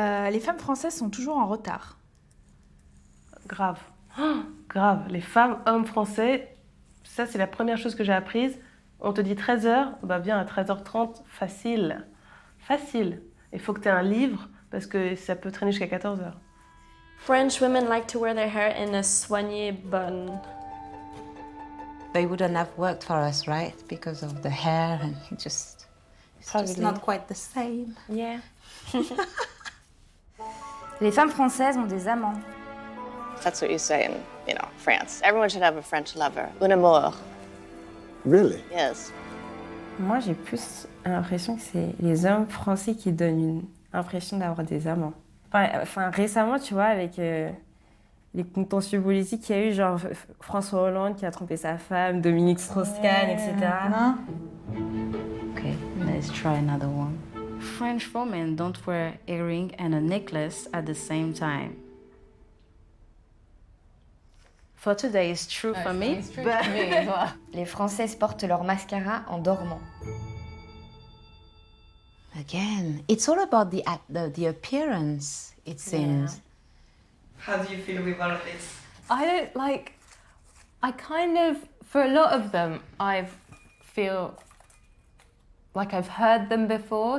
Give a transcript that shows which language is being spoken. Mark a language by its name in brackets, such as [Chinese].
[French] Les femmes françaises sont toujours en retard. Grave. Grave. Les femmes, hommes français, ça c'est la première chose que j'ai apprise. On te dit 13h, bah viens à 13h30, facile. Facile. Il faut que tu aies un livre parce que ça peut traîner jusqu'à 14h. [English] French women like to wear their hair in a soigné bun. They wouldn't have worked for us, right? Because of the hair and it's just not quite the same. Yeah. [French] Les femmes françaises ont des amants. [English] That's what you say in, France. Everyone should have a French lover. [French] Un amour. [English] Really? Yes. [French] Moi, j'ai plus l'impression que c'est les hommes français qui donnent une impression d'avoir des amants. Enfin, récemment, tu vois, avec les contentieux politiques qu'il y a eu, genre François Hollande qui a trompé sa femme, Dominique Strauss-Kahn, etc. [English] Okay, let's try another one. French women don't wear earring and a necklace at the same time. For today is true for me. But... [French] Les Françaises portent leur mascara en dormant. [English] Again, it's all about the appearance, it seems. How do you feel with all of this? I kind of, for a lot of them, I feel like I've heard them before.